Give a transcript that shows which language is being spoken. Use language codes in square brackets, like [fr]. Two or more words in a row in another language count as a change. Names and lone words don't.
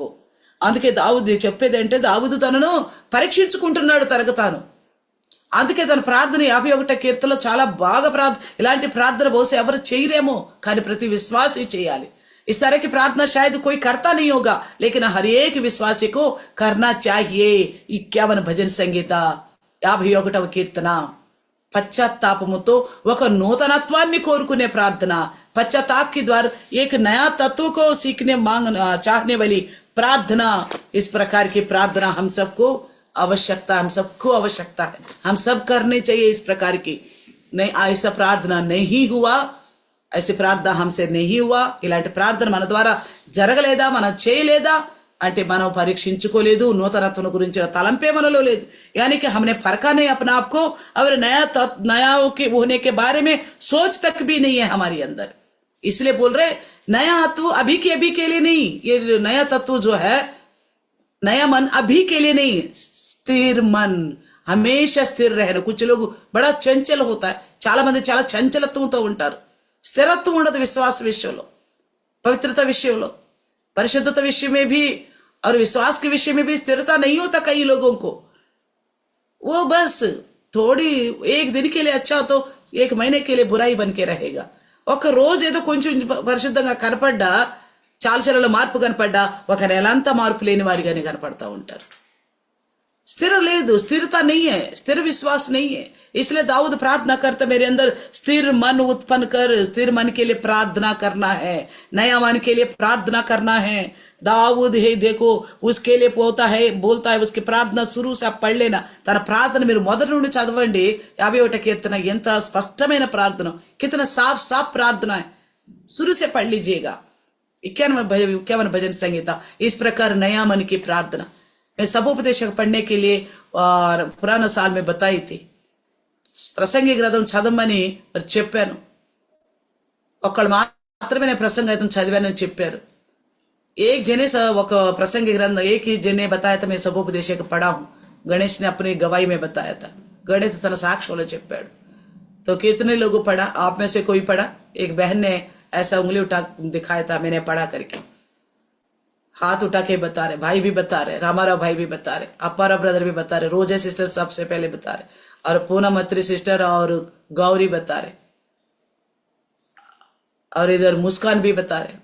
[te] అందుకే దావూదు చెప్పేదంటే, దావూదు తనను పరీక్షించుకుంటున్నాడు తనకు తాను. అందుకే తన ప్రార్థన 51 కీర్తనలో చాలా బాగా ఇలాంటి ప్రార్థన బహుశా ఎవరు చేయరేమో, కానీ ప్రతి విశ్వాసి చేయాలి. [hi] इस तरह की प्रार्थना शायद कोई करता नहीं होगा, लेकिन हर एक विश्वासी को करना चाहिए. 51 भजन संगीता [te] 51వ కీర్తన. పశ్చాత్తాపముతో ఒక నూతనత్వాన్ని కోరుకునే ప్రార్థన. [hi] पश्चाताप के द्वारा एक नया तत्व को सीखने चाहने वाली प्रार्थना. इस प्रकार की प्रार्थना हम सबको आवश्यकता है. हम सब करने चाहिए इस प्रकार की. नहीं ऐसा प्रार्थना नहीं हुआ, ऐसी प्रार्थना हमसे नहीं हुआ, [te] ఇలాంటి ప్రార్థన మన ద్వారా జరగలేదా, మనం చేయలేదా అంటే మనం పరీక్షించుకోలేదు, నూతనత్వం గురించి తలంపే మనలో లేదు. [hi] यानी कि हमने परखा नहीं अपने आप को, और नया होने के बारे में सोच तक भी नहीं है हमारे अंदर. इसलिए बोल रहे नया तत्व अभी के लिए नहीं. ये नया तत्व जो है, नया मन अभी के लिए नहीं. स्थिर मन, हमेशा स्थिर रहना. कुछ लोग बड़ा चंचल होता है, [te] చాలా మంది చాలా చంచలత్వంతో ఉంటారు. స్థిరత్వం ఉండదు విశ్వాస విషయంలో, [hi] पवित्रता విషయంలో, परिशुद्धता विषय में भी और विश्वास के विषय में भी स्थिरता नहीं होता कई लोगों को. वो बस थोड़ी एक दिन के लिए अच्छा तो एक महीने के लिए बुराई बन के रहेगा. [te] ఒక రోజు ఏదో కొంచెం పరిశుద్ధంగా కనపడ్డా, చాలచలలో మార్పు కనపడ్డా, ఒక నెలంతా మార్పు లేని వారిగానే కనపడతా ఉంటారు. स्थिर లేదు, [hi] स्थिरता नहीं है, स्थिर विश्वास नहीं है। इसलिए दाऊद प्रार्थना करता, मेरे अंदर स्थिर मन उत्पन्न कर। स्थिर मन के लिए प्रार्थना करना है, नया मन के लिए प्रार्थना करना है। दाऊद है देखो, उसके लिए बोलता है उसकी प्रार्थना शुरू से आप पढ़ लेना। [te] తన ప్రార్థన మీరు మొదటి నుండి చదవండి। 51 కీర్తన ఎంత స్పష్టమైన ప్రార్థన, [hi] कितना साफ साफ प्रार्थना है, शुरू से पढ़ लीजिएगा। 51 भजन संहिता। इस प्रकार नया मन की प्रार्थना मैं सबोपदेशक पढ़ने के लिए और पुराना साल में बताई थी। [te] ప్రసంగి గ్రంథం చదవమని మరి చెప్పాను। ఒక్కళ్ళు మాత్రమే నేను ప్రసంగ గ్రంథం చదివానని చెప్పారు। [hi] एक जने ఒక प्रसंगी ग्रंथ एक ही जने बताया था, मैं सबोपदेशक पढ़ा हूँ। गणेश ने अपनी गवाही में बताया था, गणेश [te] తన సాక్ష్యం చెప్పాడు। [hi] तो कितने लोगों पढ़ा? आप में से कोई पढ़ा? एक बहन ने ऐसा उंगली उठा दिखाया था, मैंने पढ़ा करके हाथ उठा के बता रहे, भाई भी बता रहे, रामाराव भाई भी बता रहे, अपारा ब्रदर भी बता रहे, रोजा सिस्टर सबसे पहले बता रहे, और पूनम अत्री सिस्टर और गौरी बता रहे, और इधर मुस्कान भी बता रहे।